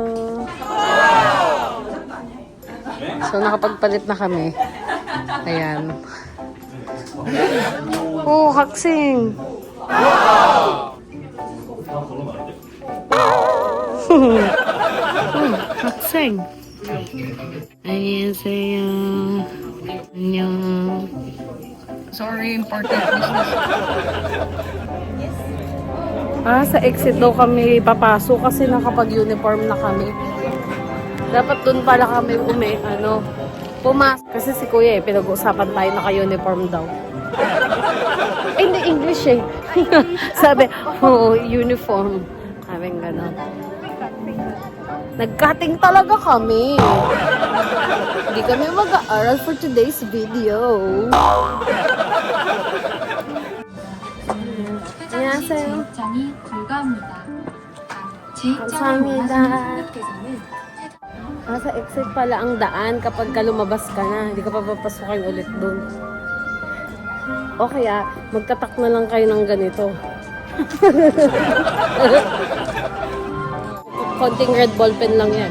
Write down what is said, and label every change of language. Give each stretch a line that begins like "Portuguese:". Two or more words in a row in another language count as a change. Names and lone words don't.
Filipino: So, nakapagpalit na kami. Ayan. Oh, haksing! haksing! Annyeonghaseyo! Annyeong!
English: Sorry, important business.
Filipino: Sa exit daw kami papasok kasi nakapag-uniform na kami. Dapat dun pala kami pumasok. Kasi si Kuya pinag-uusapan tayo naka-uniform daw. Hindi, English eh. Sabi, uniform. Sabi gano'n. Nag-cutting talaga kami. Hindi kami mag-aaral
English: for today's video.
Korean: 제 입장이 불가합니다. 제 입장을 감사합니다. 원하시는 분들께서는
Filipino: Nasa exit pala ang daan kapag lumabas ka na. Hindi ka pa papasukin ulit doon. O kaya, magtatak na lang kayo ng ganito. Konting red ballpen lang yan.